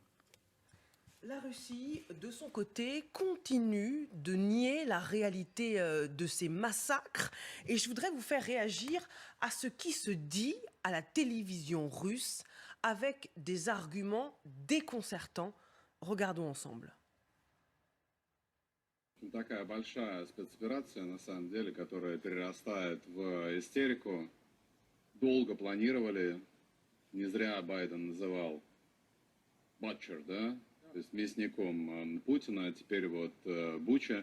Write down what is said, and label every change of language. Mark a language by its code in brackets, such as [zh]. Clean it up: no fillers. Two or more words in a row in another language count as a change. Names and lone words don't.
[fr] La Russie, de son côté, continue de nier la réalité de ces massacres. Et je voudrais vous faire réagir à ce qui se dit à la télévision russe avec des arguments déconcertants. Regardons ensemble. [ru] Такая большая спецоперация, на самом деле, которая перерастает в истерику. Долго планировали, не зря Байден называл Butcher, да? То есть мясником Путина, а теперь вот Буча.